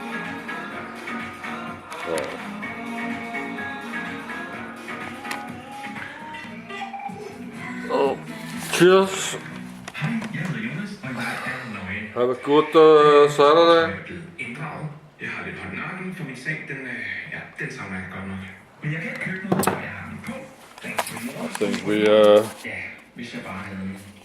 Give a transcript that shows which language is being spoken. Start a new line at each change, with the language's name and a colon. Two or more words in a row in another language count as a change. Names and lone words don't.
English: So, cheers. Have a good Saturday.
Danish: Jeg har lidt på nakken, for min seng, den savner jeg godt nok. Men jeg kan ikke købe noget, jeg har den på.
English: I think we
Danish: Ja, hvis jeg bare havde